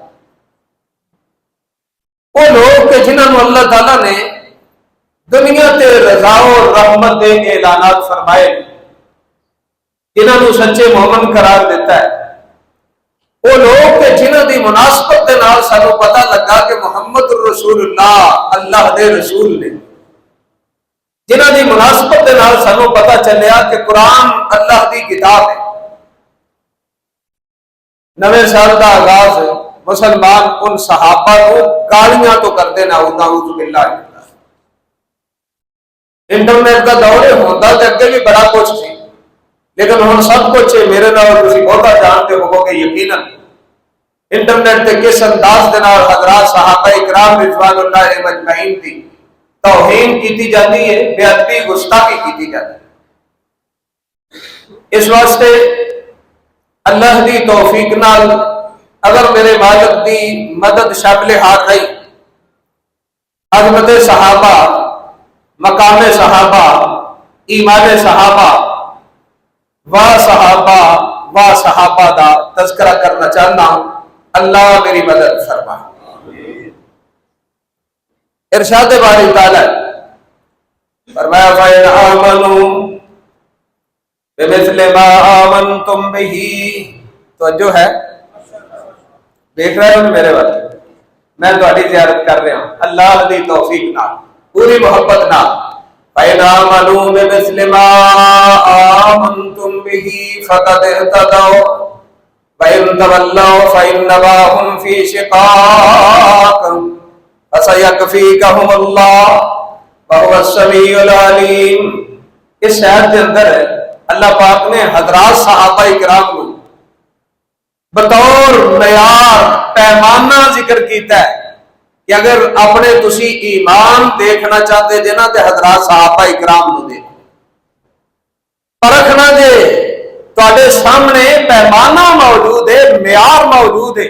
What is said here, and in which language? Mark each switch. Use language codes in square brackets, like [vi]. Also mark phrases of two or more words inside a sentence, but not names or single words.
[pa] وہ لوگ کہ جنہوں اللہ تعالیٰ نے دنیا تے رضا و رحمت دے اعلانات فرمائے، جنہوں سچے مومن قرار دیتا ہے، وہ لوگ کہ جنہوں دی مناسبت دے نال سانو پتہ لگا کہ [ar] محمد رسول اللہ [pa] اللہ دے رسول نے، جنہوں دی مناسبت دے نال سانو پتہ چلیا کہ قرآن اللہ دی کتاب ہے. [ur] نویں سال کا آغاز مسلمان ان صحابہ کو گالیاں تو کرتے نہ [ar] نعوذ باللہ. [pa] انٹرنیٹ کا دور ہوتا تو اگے بھی بڑا کچھ سی، لیکن ہن سب کچھ میرے نال تسی بہت جانتے ہو کہ یقیناً انٹرنیٹ تے کس انداز دے نال حضرات صحابہ اکرام [ar] رضوان اللہ علیہ مجمعین [pa] دی توہین کیتی جاتی ہے، بے ادبی گستاخی کیتی جاتی ہے. اس واسطے اللہ دی توفیق نال اگر میرے مالک دی مدد شامل ہاتھ رہی، عظمت صحابہ، مقام صحابہ، ایمان صحابہ و صحابہ دا تذکرہ کرنا چاہنا ہوں. [ur] اللہ میری مدد فرما. ارشاد باری تعالی فرمایا [ar] فَإِنْ آمَنُوا بِمِثْلِ مَا آمَنْتُمْ بِهِ. [pa] توجہ ہے، دیکھ رہے ہو میرے والے، میں تہاڈی زیارت کر رہا ہوں اللہ دی توفیق نال، پوری محبت نال. [ar] فَإِنْ آمَنُوا بِمِثْلِ مَا آمَنْتُمْ بِهِ فَقَدِ اهْتَدَوْا وَإِنْ تَوَلَّوْا فَإِنَّمَا هُمْ فِي شِقَاقٍ فَسَيَكْفِيكَهُمُ اللَّهُ وَهُوَ السَّمِيعُ الْعَلِيمُ. [ur] اس آیت کے اندر اللہ پاک نے حضرات صحابہ اکرام کو بطور معیار پیمانہ ذکر کیتا [pa] ہے کہ اگر اپنے تسی ایمان دیکھنا چاہتے جے نا تے حضرات صحابہ اکرام نو دیکھو، پرکھنا جے تواڈے سامنے پیمانہ موجود ہے، معیار موجود ہے.